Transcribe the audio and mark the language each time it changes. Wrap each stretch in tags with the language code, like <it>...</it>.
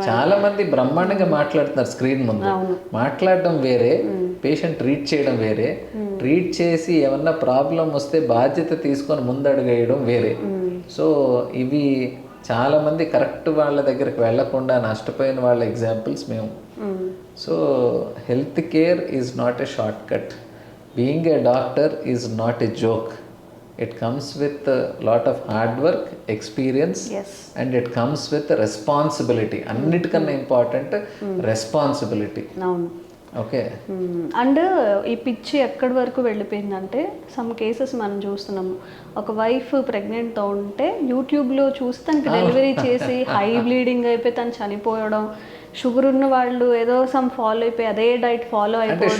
<te>చాలా మంది బ్రహ్మాండంగా మాట్లాడుతున్నారు స్క్రీన్ ముందు. మాట్లాడడం వేరే, పేషెంట్ ట్రీట్ చేయడం వేరే. ట్రీట్ చేసి ఏమన్నా ప్రాబ్లం వస్తే బాధ్యత తీసుకొని ముందడుగేయడం వేరే. సో ఇవి చాలా మంది కరెక్ట్ వాళ్ళ దగ్గరికి వెళ్లకుండా నష్టపోయిన వాళ్ళ ఎగ్జాంపుల్స్ మేము.</te> <en>So health care is not a short cut. Being a doctor is not a joke. It comes with a lot of hard work, experience, and it comes with responsibility.</en> <te>అన్నిటికన్నా important responsibility.</te> <en>Okay.</en> <te>And ఈ పిచ్చి ఎక్కడి వరకు వెళ్ళిపోయిందంటే some cases మనం చూస్తున్నాము. ఒక wife ప్రెగ్నెంట్తో ఉంటే యూట్యూబ్లో చూసి తనకి డెలివరీ చేసి హై బ్లీడింగ్ అయిపోయి తను చనిపోవడం, షుగర్ ఉన్న వాళ్ళు ఏదో సమ్ ఫాలో అయిపోయి అదే డైట్ ఫాలో అయిపోయి</te>